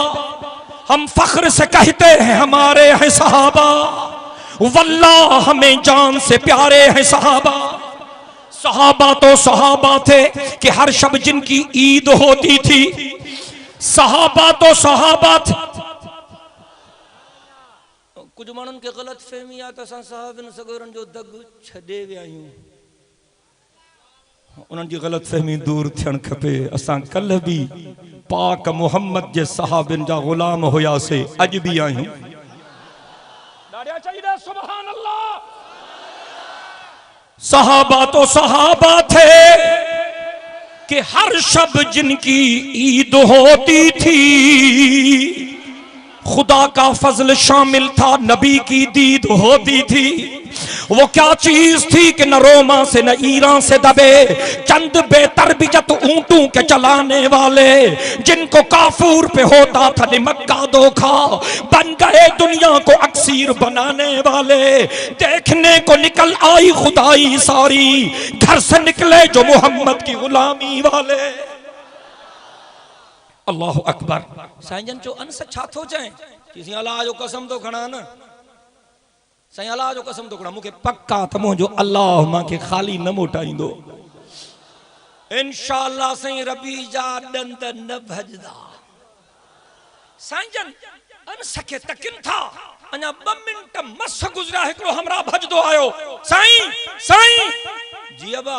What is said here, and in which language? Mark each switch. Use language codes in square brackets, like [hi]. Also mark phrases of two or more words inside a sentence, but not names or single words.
[ur] ہم فخر سے کہتے ہیں ہمارے ہیں صحابہ، واللہ ہمیں جان سے پیارے ہیں صحابہ. صحابہ تو صحابہ تھے کہ ہر شب جن کی عید ہوتی تھی، صحابہ تو صحابہ تھے. [sd] कुछ मानन के गलत फहमी आ त असां साहबन सगोरन जो दग छडे विया आहियूं, उन्हनि जी गलत फहमी दूर थियण खपे। असां कल भी पाक मोहम्मद जे सहाबिन जा गुलाम हुयासे, अज भी आहियूं। चाहिए [ar] سبحان الله. [ur] صحابہ تو صحابہ تھے کہ ہر شب جن کی عید ہوتی تھی، خدا کا فضل شامل تھا، نبی کی دید ہوتی تھی. وہ کیا چیز تھی کہ نہ روما سے نہ ایران سے دبے چند بےتربیت اونٹوں کے چلانے والے، جن کو کافور پہ ہوتا تھا نمک کا دھوکا، بن گئے دنیا کو اکسیر بنانے والے. دیکھنے کو نکل آئی خدائی ساری، گھر سے نکلے جو محمد کی غلامی والے. [ar] الله أكبر. [sd] साईं जन चो अनस छा थो चए, किसी अल्लाह जो कसम तो खणा न, साईं अल्लाह जो कसम तो खणा, मुखे पक्का त मुंहिंजो अल्लाह मांखे खाली न मोटाईंदो। इंशाअल्लाह साईं रबी जा डंद न भजदा। साईं जन अनस खे तकिन था, अञा 2 मिंट मस गुज़रिया, हिकिड़ो हमरा भजदो आयो, साईं जी अबा।